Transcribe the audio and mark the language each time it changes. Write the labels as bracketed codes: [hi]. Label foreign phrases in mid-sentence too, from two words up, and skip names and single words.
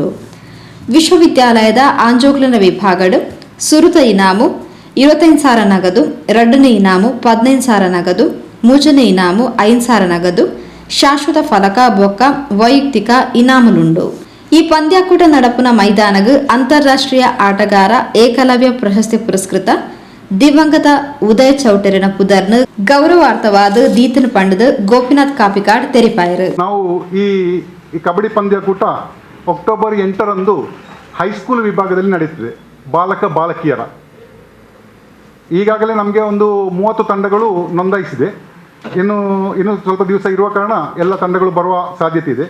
[tcy] ವಿಶ್ವವಿದ್ಯಾಲಯದ ಆಂಜೋಕ್ಲೆನ ವಿಭಾಗಡು ಸುರುತ ಇನಾಮು 25,000 ನಗದು, ರಡ್ಡನೇ ಇನಾಮು 15,000 ನಗದು, ಮೂಜನೆ ಇನಾಮು 5,000 ನಗದು, ಶಾಶ್ವತ ಫಲಕ ಬೊಕ್ಕ ವೈಯಕ್ತಿಕ ಇನಾಮುಲುಂಡು. ಈ ಪಂದ್ಯಾಕೂಟ ನಡಪುನ ಮೈದಾನಗು ಅಂತಾರಾಷ್ಟ್ರೀಯ ಆಟಗಾರ ಏಕಲವ್ಯ ಪ್ರಶಸ್ತಿ ಪುರಸ್ಕೃತ ದಿವಂಗತ ಉದಯ ಚೌಟರಿನ ಪುದರ್ನ ಗೌರವಾರ್ಥವಾದ ದೀತನ ಪಂಡದ ಗೋಪಿನಾಥ್ ಕಾಪಿಕಾಡ್ ತೆರಿಪಾಯರು. [kn] ನಾವು ಈ ಕಬಡ್ಡಿ ಪಂದ್ಯಾಕೂಟ ಅಕ್ಟೋಬರ್ 8 ಹೈಸ್ಕೂಲ್ ವಿಭಾಗದಲ್ಲಿ ನಡೆಯುತ್ತಿದೆ. ಬಾಲಕ ಬಾಲಕಿಯರ ಈಗಾಗಲೇ ನಮಗೆ ಒಂದು 30 ತಂಡಗಳು ನೋಂದಾಯಿಸಿದೆ. ಇನ್ನು ಸ್ವಲ್ಪ ದಿವಸ ಇರುವ ಕಾರಣ ಎಲ್ಲ ತಂಡಗಳು ಬರುವ ಸಾಧ್ಯತೆ ಇದೆ.